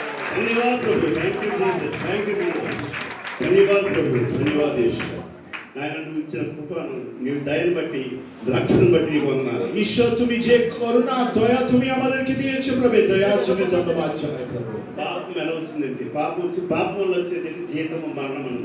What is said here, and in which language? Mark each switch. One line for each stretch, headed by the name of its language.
Hindi: धन्यवाद प्रभु।
English: Thank you Jesus. Thank you Jesus.
Telugu: ధన్యవాదాలు ప్రభు, ధన్యవాదాలు యేసు. నాయన నువ్వు ఇచ్చిన కృపను, నీవు దయను బట్టి, రక్షణ బట్టి నీకు వందనాలు.
Bangla: ঈশ্বর তুমি যে করুণা দয়া তুমি আমাদেরকে দিয়েছো প্রভু, দয়ার জন্য ধন্যবাদ জানাই প্রভু।
Telugu: పాపం ఎలా వచ్చిందంటే పాపం వల్ల వచ్చేది జీతం మరణం అన్న.